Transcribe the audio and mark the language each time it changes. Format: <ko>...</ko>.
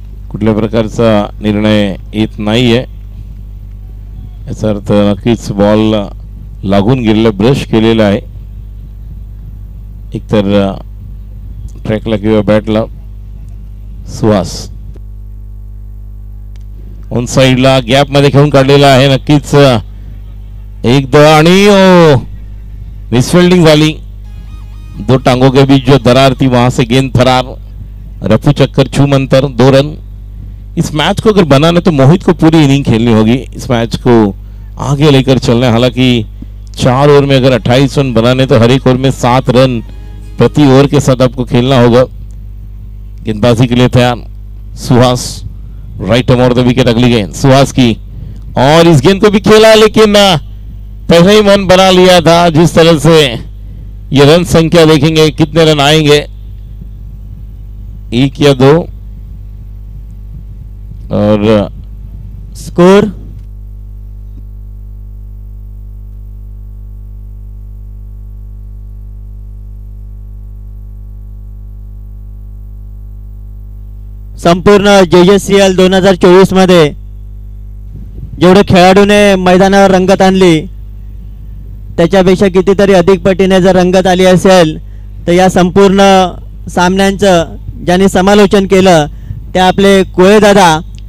<mr>कुठल्या प्रकारचा निर्णय येत नाहीये, याचा अर्थ नक्कीच बॉल लागून गेलेला, ब्रश केलेला आहे एकतर ट्रॅकला किंवा बॅटला. सुहास ऑन साइडला गॅप मध्ये खेळून काढलेला आहे, नक्कीच एकदा आणि मिसफिल्डिंग झाली.</mr> <hi>दो टांगों के बीच जो दरार थी वहां से गेंद फरार. रफू चक्कर छू मंतर 2 रन. इस मैच को अगर बनाना तो मोहित को पूरी इनिंग खेलनी होगी, इस मैच को आगे लेकर चलना है. हालांकि 4 ओवर में अगर 28 रन बनाने तो हर एक ओवर में 7 रन प्रति ओवर के साथ आपको खेलना होगा. गेंदबाजी के लिए तैयार Suhas, right of the wicket. अगली गेंद सुहास की और इस गेंद को भी खेला, लेकिन पहले ही मन बना लिया था. जिस तरह से ये रन संख्या देखेंगे कितने रन आएंगे, 1 या 2 और</hi> <mr>स्कोर संपूर्ण JJCL 2024 मध्ये जेवढे खेळाडूने मैदानावर रंगत आणली त्याच्यापेक्षा कितीतरी अधिक पटीने जर रंगत आली असेल तर या संपूर्ण सामन्यांचं ज्यांनी समालोचन केलं ते आपले कोळेदादा.</mr>